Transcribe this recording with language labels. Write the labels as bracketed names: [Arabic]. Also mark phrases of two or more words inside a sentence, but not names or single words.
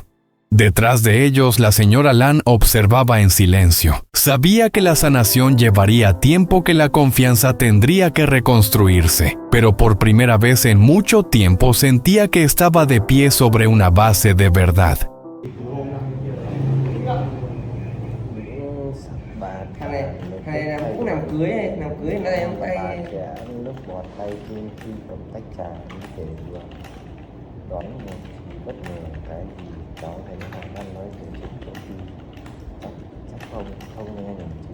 [Spanish] Detrás de ellos, la señora Lan observaba en silencio. Sabía que la sanación llevaría tiempo, que la confianza tendría que reconstruirse, pero por primera vez en mucho tiempo sentía que estaba de pie sobre una base de verdad. [Vietnamese] Cháu thấy họ đang nói về chuyện công ty, chắc không nghe nhầm chứ.